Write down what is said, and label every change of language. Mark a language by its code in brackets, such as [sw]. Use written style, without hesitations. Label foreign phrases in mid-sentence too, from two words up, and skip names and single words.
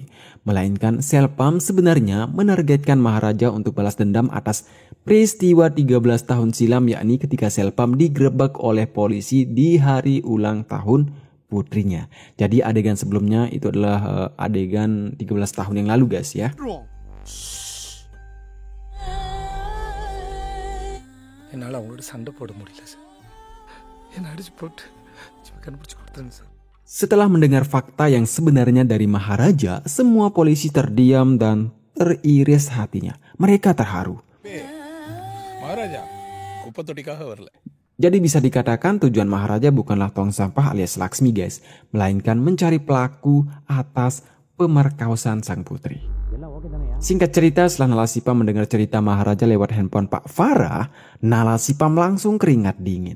[id] Melainkan Selvam sebenarnya menargetkan Maharaja untuk balas dendam atas peristiwa 13 tahun silam, yakni ketika Selvam digerebek oleh polisi di hari ulang tahun putrinya. Jadi adegan sebelumnya itu adalah adegan 13 tahun yang lalu guys ya. [ta] என்னால் அவங்களோட சண்டை போட முடியல சார். என்னை அடிச்சு போட்டு கண்டுபிடிச்சு கொடுத்துருங்க சார். [id] Setelah mendengar fakta yang sebenarnya dari Maharaja, semua polisi terdiam dan teriris hatinya. Mereka terharu. [ta] மகாராஜா குப்பை தொட்டிக்காக வரல. [id] Jadi bisa dikatakan tujuan Maharaja bukanlah tong sampah alias Laksmi guys, melainkan mencari pelaku atas pemerkosaan sang putri. Singkat cerita, setelah Nalasipam mendengar cerita Maharaja lewat handphone Pak Farah, Nalasipam langsung keringat dingin.